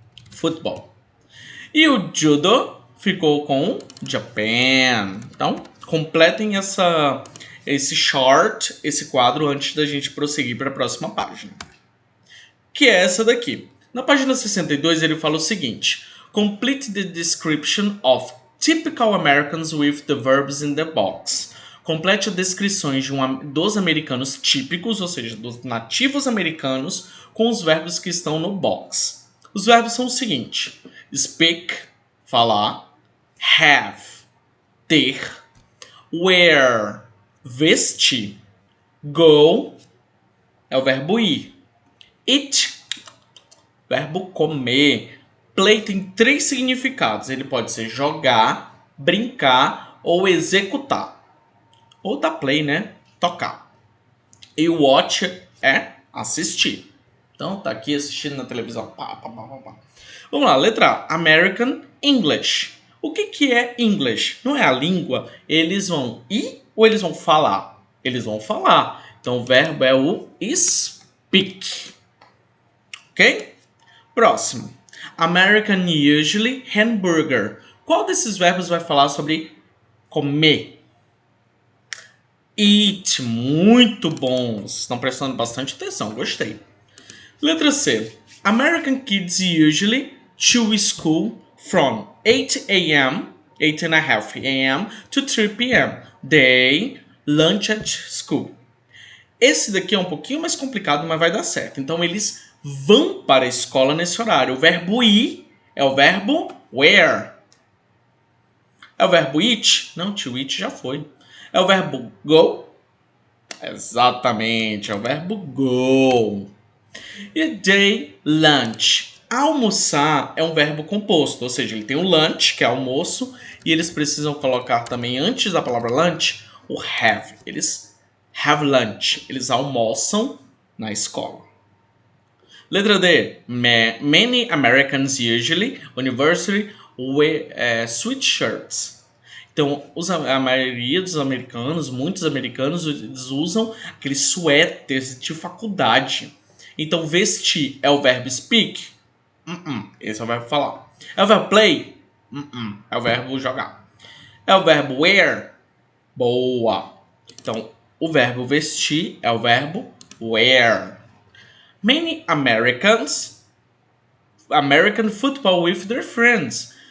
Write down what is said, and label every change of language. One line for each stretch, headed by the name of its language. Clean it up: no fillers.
Portuguese: Futebol. E o judo ficou com Japan. Então, completem esse chart, esse quadro, antes da gente prosseguir para a próxima página. Que é essa daqui. Na página 62, ele fala o seguinte.
English: Complete the description of typical Americans with the verbs in the box.
Portuguese: Complete as descrições dos americanos típicos, ou seja, dos nativos americanos, com os verbos que estão no box. Os verbos são o seguinte. Speak, falar. Have, ter. Wear, vestir. Go, é o verbo ir. Eat, verbo comer. Play tem 3 significados. Ele pode ser jogar, brincar ou executar. Ou dar play, né? Tocar. E watch é assistir. Então, tá aqui assistindo na televisão. Vamos lá, letra A. American English. O que é English? Não é a língua. Eles vão ir ou eles vão falar? Eles vão falar. Então, o verbo é o speak. Ok? Próximo.
English: American usually hamburger.
Portuguese: Qual desses verbos vai falar sobre comer? Eat. Muito bom. Vocês estão prestando bastante atenção. Gostei. Letra C.
English: American kids usually to school from 8 a.m., 8:30 a.m. to 3 p.m. They lunch at school.
Portuguese: Esse daqui é um pouquinho mais complicado, mas vai dar certo. Então, eles vão para a escola nesse horário. O verbo ir é o verbo wear. É o verbo eat? Não, to eat já foi. É o verbo go? Exatamente, é o verbo go. E day lunch. Almoçar é um verbo composto, ou seja, ele tem o lunch, que é almoço, e eles precisam colocar também, antes da palavra lunch, o have. Eles have lunch, eles almoçam na escola. Letra D.
English: Many Americans usually university wear sweatshirts.
Portuguese: Então, a maioria dos americanos, muitos americanos, eles usam aqueles suéteres de faculdade. Então, vestir é o verbo speak? Esse é o verbo falar. É o verbo play? É o verbo jogar. É o verbo wear? Boa! Então, o verbo vestir é o verbo wear.
English: Many American football with their friends.